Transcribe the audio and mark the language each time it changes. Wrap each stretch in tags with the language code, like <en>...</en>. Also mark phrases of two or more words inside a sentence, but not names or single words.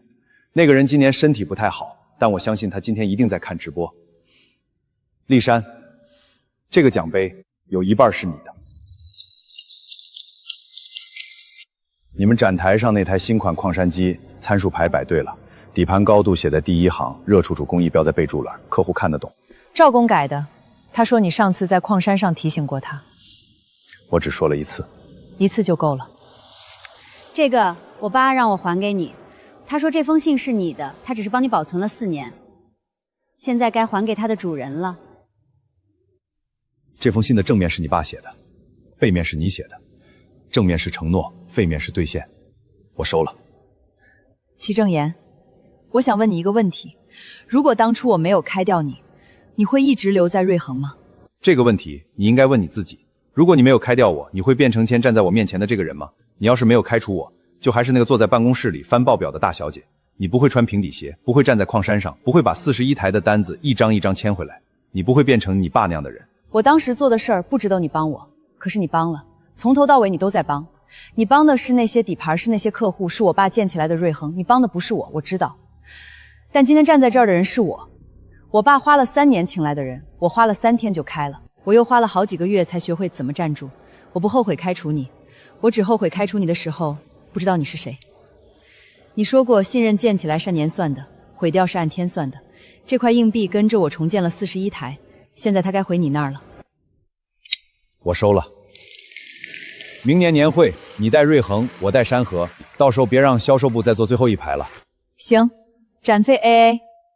<zh>那個人今年身體不太好，但我相信他今天一定在看直播。麗珊，這個獎杯有一半是你的。你們展台上那台新款礦山機參數牌擺對了，底盤高度寫在第1行，熱觸主工藝標在備註欄，客戶看得懂。趙工改的，他說你上次在礦山上提醒過他。我只說了1次，1次就夠了。這個我爸讓我還給你，他說這封信是你的，他只是幫你保存了4年，現在該還給他的主人了。這封信的正面是你爸寫的，背面是你寫的，正面是承諾，背面是兌現。我收了。齊正言，我想問你一個問題，如果當初我沒有開掉你，你會一直留在瑞恆嗎？這個問題你應該問你自己。如果你沒有開掉我，你會變成前站在我面前的這個人嗎？你要是沒有開除我，就還是那個坐在辦公室裡翻報表的大小姐。你不會穿平底鞋，不會站在礦山上，不會把41台的單子一張一張簽回來，你不會變成你爸那樣的人。我當時做的事兒不值得你幫我，可是你幫了，從頭到尾你都在幫。你幫的是那些底盤，是那些客戶，是我爸建起來的瑞恆，你幫的不是我，我知道。但今天站在這兒的人是我，我爸花了3年請來的人，我花了3天就開了，我又花了好幾個月才學會怎麼站住。我不後悔開除你，我只後悔開除你的時候不知道你是誰。你說過信任建起來是按年算的，毀掉是按天算的。這塊硬幣跟着我重建了41台，現在它該回你那兒了。我收了。明年年會你帶瑞恆，我帶山河，到時候別讓銷售部再坐最後一排了。行，展費 AA。</zh>